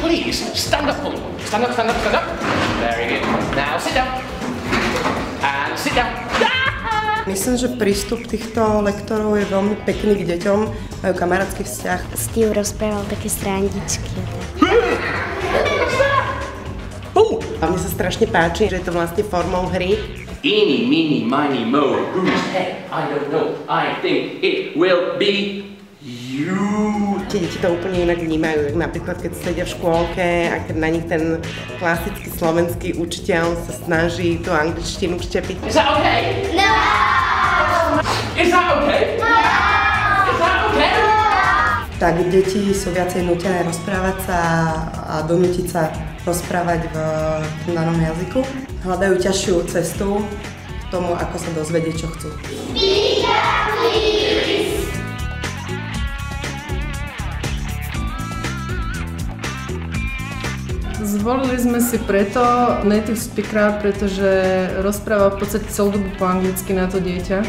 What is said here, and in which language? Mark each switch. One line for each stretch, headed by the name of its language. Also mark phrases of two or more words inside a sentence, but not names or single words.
English: is stand up for me. Stand up, stand up, stand up. Very good. Now sit down. And sit down.
Slovak: Myslím, že prístup týchto lektorov je veľmi pekný k deťom, majú kamarátsky vzťah. Steve rozprával také srandičky. A mne sa strašne páči, že je to vlastne formou hry.
English: Eeny, meeny, miny, moe, whose head? I don't know. I think it will be you.
Slovak: Tie deti to úplne inak vnímajú, napríklad keď sedia v škôlke a keď na nich ten klasický slovenský učiteľ sa snaží tú angličtinu vštepiť.
English: Is that okay? No! Is that okay? No! Is that okay?
Slovak: Tak deti sú viacej nútené rozprávať sa a donútiť sa rozprávať v tom danom jazyku. Hľadajú ťažšiu cestu k tomu, ako sa dozvedieť, čo chcú. Zvolili sme si preto
English: native speakera,
Slovak: pretože rozpráva v podstate celú dobu po anglicky na to dieťa.